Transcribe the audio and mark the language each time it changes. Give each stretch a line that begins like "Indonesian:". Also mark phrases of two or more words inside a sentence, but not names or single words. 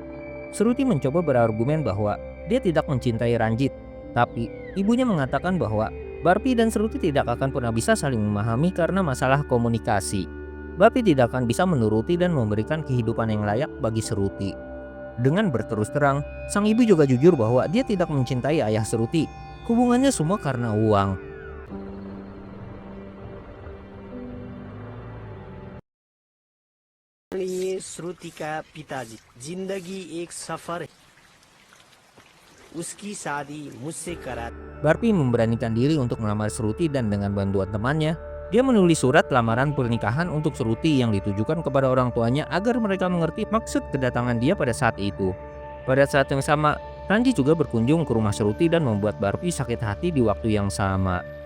Indonesian: Shruti mencoba berargumen bahwa dia tidak mencintai Ranjit, tapi ibunya mengatakan bahwa Barfi dan Shruti tidak akan pernah bisa saling memahami karena masalah komunikasi. Barfi tidak akan bisa menuruti dan memberikan kehidupan yang layak bagi Shruti. Dengan berterus terang, sang ibu juga jujur bahwa dia tidak mencintai ayah Shruti. Hubungannya semua karena uang.
Hindi: ये श्रुति का पिताजी जिंदगी एक सफर है उसकी शादी मुझसे करा
Indonesian: Barpi memberanikan diri untuk melamar Shruti dan dengan bantuan temannya, dia menulis surat lamaran pernikahan untuk Shruti yang ditujukan kepada orang tuanya agar mereka mengerti maksud kedatangan dia pada saat itu. Pada saat yang sama, Ranji juga berkunjung ke rumah Shruti dan membuat Barpi sakit hati di waktu yang sama.